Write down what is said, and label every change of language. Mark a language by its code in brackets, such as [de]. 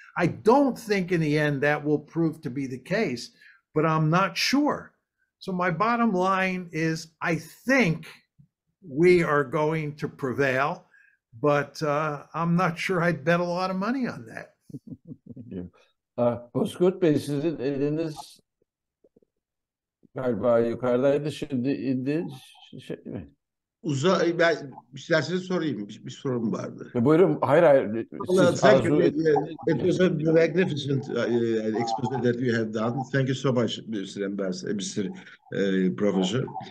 [en] I don't think in the end that will prove to be the case, but I'm not sure. So my bottom line is, I think we are going to prevail, but I'm not sure I'd bet a lot of money on that. Thank you. [tr] Bozkurt Bey, sizin eliniz galiba yukarıdaydı, şimdi indi. Şey mi? Ben isterseniz sorayım. Bir sorum vardı. Buyurun. Hayır. Siz [en] Thank you. [tr] arzu [en] It was a magnificent expose that you have done. Thank you so much, Mr. Ambassador, Mr. Professor.